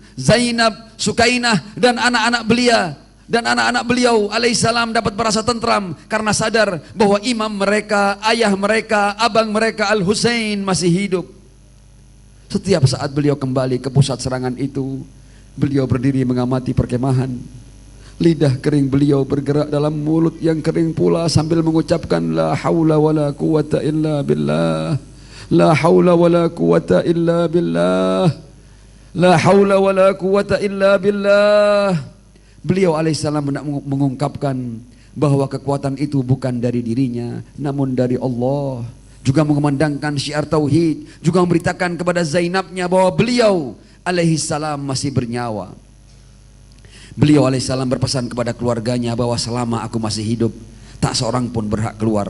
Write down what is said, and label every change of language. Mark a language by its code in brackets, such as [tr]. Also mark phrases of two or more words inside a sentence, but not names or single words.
[id] Zainab, Sukainah dan anak-anak beliau alaihissalam dapat merasa tentram karena sadar bahwa imam mereka, ayah mereka, abang mereka Al-Husain masih hidup. Setiap saat beliau kembali ke pusat serangan itu, Beliau berdiri mengamati perkemahan. Lidah kering beliau bergerak dalam mulut yang kering pula sambil mengucapkan [ar] لا حول ولا قوة إلا بالله. لا حول ولا قوة إلا بالله. لا حول ولا قوة إلا بالله. [id] Beliau alaihissalam mengungkapkan bahwa kekuatan itu bukan dari dirinya, namun dari Allah. Juga mengumandangkan syiar tauhid, juga memberitakan kepada Zainabnya bahwa beliau alaihissalam masih bernyawa. Beliau alaihissalam berpesan kepada keluarganya bahwa selama aku masih hidup, tak seorang pun berhak keluar.